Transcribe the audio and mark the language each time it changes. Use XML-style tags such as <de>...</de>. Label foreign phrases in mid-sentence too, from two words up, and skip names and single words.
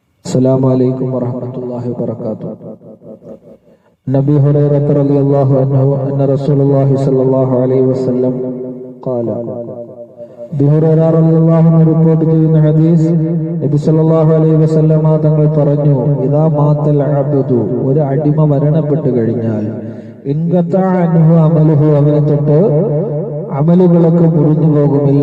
<ar>السلام عليكم ورحمة الله وبركاته. نبي هريرة رضي الله عنه أن رسول الله صلى الله عليه وسلم قال بي هريرة رضي الله عنه</ar> <ml>റിപ്പോർട്ട് ചെയ്യുന്ന ഹദീസ്,</ml> <ar>نبي صلى الله عليه وسلم</ar> <ml>തങ്ങൾ പറഞ്ഞു,</ml> <ar>إذا مات العبد,</ar> <ml>ഒരു അടിമ മരണപ്പെട്ടു കഴിഞ്ഞാൽ,</ml> <ar>انقطع عنه عمله,</ar> <ml>അവനെ തൊട്ട് അമലുകളൊക്കെ മുറിഞ്ഞു പോകുമില്ല.</ml>